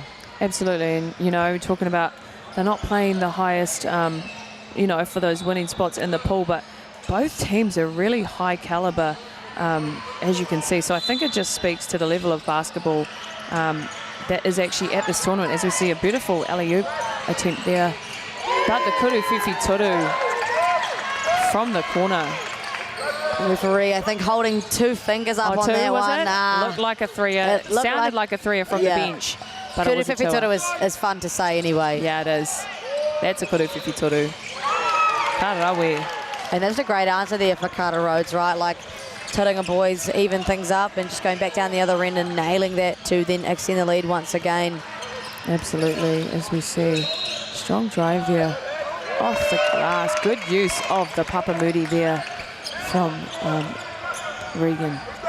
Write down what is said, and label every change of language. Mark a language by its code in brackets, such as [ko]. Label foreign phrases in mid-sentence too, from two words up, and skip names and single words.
[en] Absolutely, and you know, talking about they're not playing the highest, you know, for those winning spots in the pool, but both teams are really high caliber, as you can see. So I think it just speaks to the level of basketball that is actually at this tournament, as we see a beautiful alley-oop attempt there. But the [mi] kuru whiwhi toru [en] from the corner. Referee, I think, holding 2 fingers up on two, that was one. it? Nah. Looked like a threer. It sounded like a threer from the bench. But Kuru it was a whiwhi two. toru is fun to say anyway. Yeah, it is. That's a [mi] kuru whiwhi toru. [en] Karawe. And that's a great answer there for Carter Rhodes, right? Like, Tauranga boys even things up and just going back down the other end and nailing that to then extend the lead once again. Absolutely, as we see. Strong drive there. Off the glass. Good use of the Papamudi there from Regan.